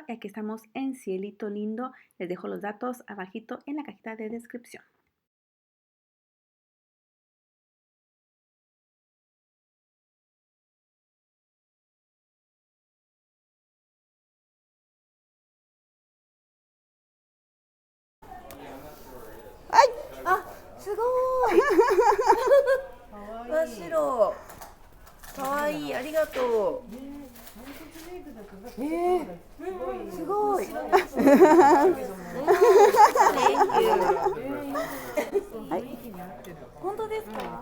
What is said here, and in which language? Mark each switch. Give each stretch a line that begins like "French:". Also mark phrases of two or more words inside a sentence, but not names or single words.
Spanish: Y aquí estamos en Cielito Lindo. Les dejo los datos abajito en la cajita de descripción. ¡Ay! ¡Ah!
Japanese: ¡Sugoi! 真っ白。かわいい、ありがとう。すごい。本当ですか？